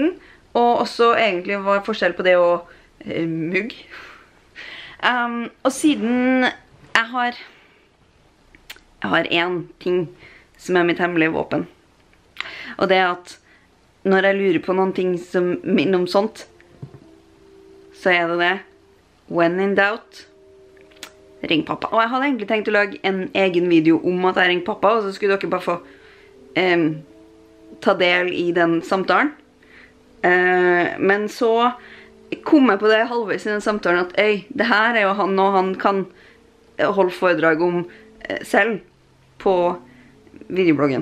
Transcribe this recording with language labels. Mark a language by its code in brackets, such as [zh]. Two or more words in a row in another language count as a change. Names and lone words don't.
[no] Og også egentlig hva er forskjell på det og mugg. Og siden jeg har en ting som er mitt hemmelige våpen. Og det er at når jeg lurer på noen ting som minner om sånt, så er det det. [en] When in doubt, [no] ring pappa. Og jeg hadde egentlig tenkt å lage en egen video om at jeg ringer pappa, og så skulle dere bare få ta del i den samtalen. Men så kom jeg på det halvveis i den samtalen at det her er jo han, og han kan holde foredrag om selv på videobloggen.